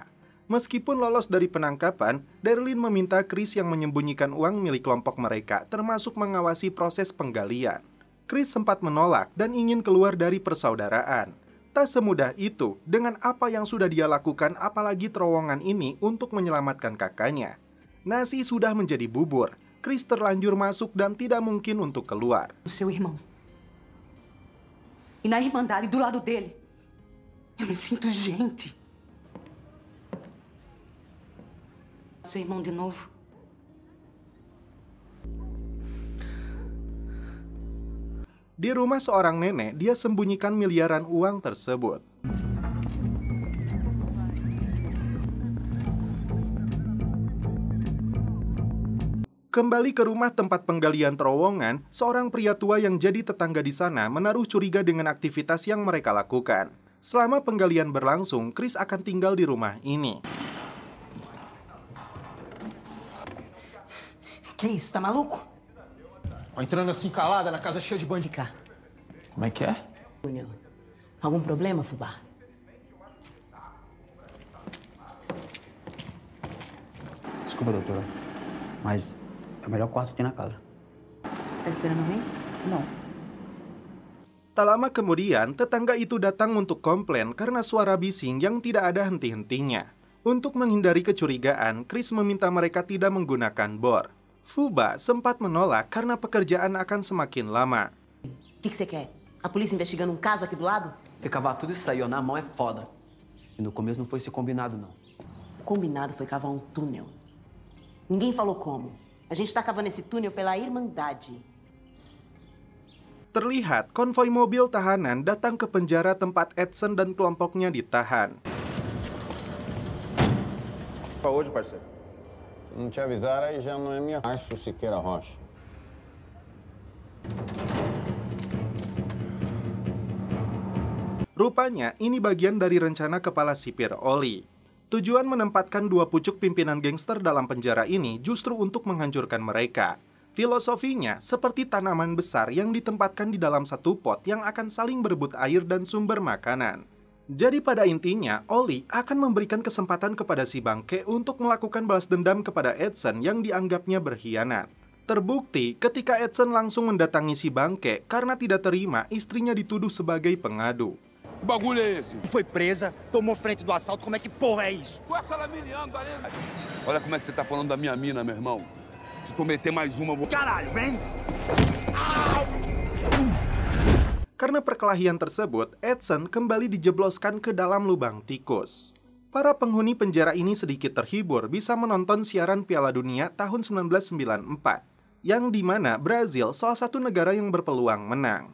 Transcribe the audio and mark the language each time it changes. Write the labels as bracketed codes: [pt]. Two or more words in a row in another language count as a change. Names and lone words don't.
[id] Meskipun lolos dari penangkapan, Derlin meminta Chris yang menyembunyikan uang milik kelompok mereka, termasuk mengawasi proses penggalian. Chris sempat menolak dan ingin keluar dari persaudaraan. Tak semudah itu, dengan apa yang sudah dia lakukan, apalagi terowongan ini untuk menyelamatkan kakaknya. Nasi sudah menjadi bubur. Chris terlanjur masuk dan tidak mungkin untuk keluar. [pt] Seu irmão. E na Irmandade do lado dele. Eu me sinto gente. Seu irmão de novo. [id] Di rumah seorang nenek, dia sembunyikan miliaran uang tersebut. Kembali ke rumah tempat penggalian terowongan, seorang pria tua yang jadi tetangga di sana menaruh curiga dengan aktivitas yang mereka lakukan. Selama penggalian berlangsung, Chris akan tinggal di rumah ini. [pt] Que isso, tá maluco? Entrando assim calada na casa cheia de bandidos. Como é que é? Júnior, algum problema, Fubá? Desculpa, doutora, mas é o melhor quarto que tem na casa. Tá esperando alguém? Não. [id] Tak lama kemudian, tetangga itu datang untuk komplain karena suara bising yang tidak ada henti-hentinya. Untuk menghindari kecurigaan, Chris meminta mereka tidak menggunakan bor. Fuba sempat menolak karena pekerjaan akan semakin lama. [pt] O que você quer? A polícia investigando um caso aqui do lado? Cavar tudo isso aí, ó, na mão é foda. E no começo não foi esse combinado, não. O combinado foi cavar um túnel. Ninguém falou como. A gente tá cavando esse túnel pela Irmandade. [id] Terlihat konvoi mobil tahanan datang ke penjara tempat Edson dan kelompoknya ditahan. [pt] Pra hoje, parceiro. Se não te avisar, aí já não é minha. Márcio Siqueira Rocha. [id] Rupanya, ini bagian dari rencana kepala sipir Oli. Tujuan menempatkan dua pucuk pimpinan gangster dalam penjara ini justru untuk menghancurkan mereka. Filosofinya seperti tanaman besar yang ditempatkan di dalam satu pot yang akan saling berebut air dan sumber makanan. Jadi pada intinya, Oli akan memberikan kesempatan kepada si bangke untuk melakukan balas dendam kepada Edson yang dianggapnya berkhianat. Terbukti ketika Edson langsung mendatangi si bangke karena tidak terima istrinya dituduh sebagai pengadu. [pt] Que bagulho é esse? Foi presa, tomou frente do assalto, como é que porra é isso? Com essa laminiando ali. Olha como é que você tá falando da minha mina, meu irmão. Se tu meter mais uma, eu vou... Caralho, vem! [id] Karena perkelahian tersebut, Edson kembali dijebloskan ke dalam lubang tikus. Para penghuni penjara ini sedikit terhibur bisa menonton siaran Piala Dunia tahun 1994, yang dimana Brazil salah satu negara yang berpeluang menang.